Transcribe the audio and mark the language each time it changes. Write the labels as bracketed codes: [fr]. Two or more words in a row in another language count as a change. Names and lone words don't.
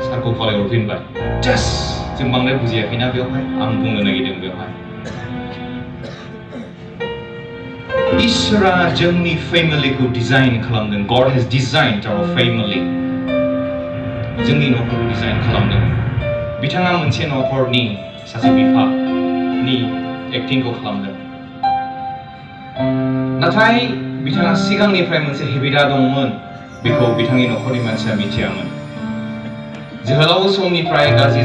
[brx] गथ'खौ कलेज हरफिनबाय जास्ट जों बांद्राय बुजियाखैना बेवहाय आं बुंनो नागिरदों बेवहाय इसोरा जोंनि फेमिलिखौ डिजाइन खालामदों [en] God has designed our family [brx] जोंनि न'खरखौ डिजाइन खालामदों बिथाङा मोनसे न'खरनि सासे बिफानि एक्टिंखौ खालामदों नाथाय बिथाङा सिगांनिफ्राय मोनसे हेबिटा दंमोन बेखौ बिथांनि न'खरनि मानसिया मिथियामोन जोहोलाव समनिफ्राय गाज्रि